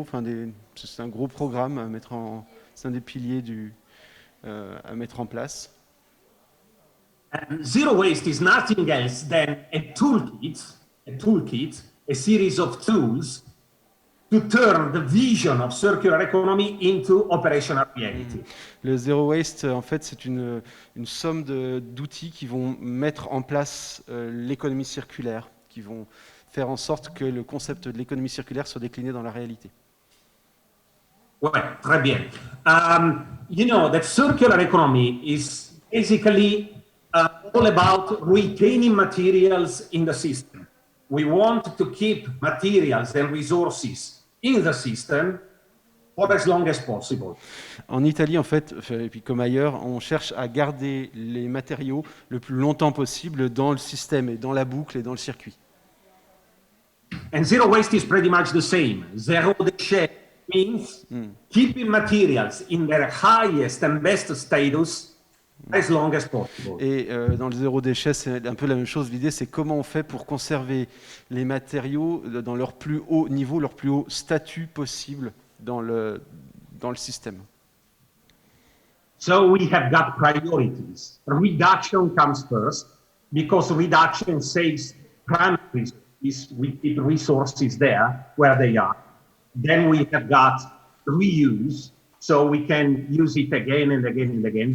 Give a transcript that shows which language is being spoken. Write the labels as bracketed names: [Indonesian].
[French] Enfin, c'est un gros programme à mettre c'est un des piliers à mettre en place. [English] And zero waste is nothing else than a toolkit, a series of tools to turn the vision of circular economy into operational reality. [French] Le zero waste, en fait, c'est une somme d'outils qui vont mettre en place l'économie circulaire, qui vont faire en sorte que le concept de l'économie circulaire soit décliné dans la réalité. Ouais, très bien. [English] You know that circular economy is basically all about retaining materials in the system. We want to keep materials and resources in the system for as long as possible. [French] En Italie, en fait, et puis comme ailleurs, on cherche à garder les matériaux le plus longtemps possible dans le système et dans la boucle et dans le circuit. [English] And zero waste is pretty much the same. Zero déchet means keeping materials in their highest and best status as long as possible. [French] Et dans le zéro déchet, c'est un peu la même chose. L'idée, c'est comment on fait pour conserver les matériaux dans leur plus haut niveau, leur plus haut statut possible dans le système. [English] So we have got priorities. Reduction comes first because reduction saves primary resources. We keep resources there where they are. Then we have got reuse, so we can use it again and again and again.